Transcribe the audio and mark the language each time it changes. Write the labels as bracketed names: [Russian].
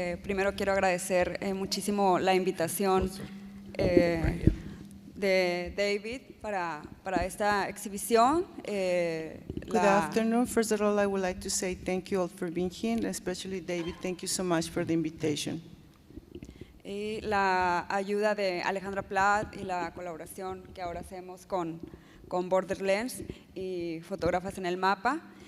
[Spanish] Primero quiero agradecer muchísimo la invitación de David para esta exhibición. [English] Good afternoon. First of all, I would like to say thank you all for being here, and especially David, thank you so much for the invitation. [Spanish] Y la ayuda de Alejandra Platt y la colaboración que ahora hacemos con BorderLens y Fotógrafas en el MAPA.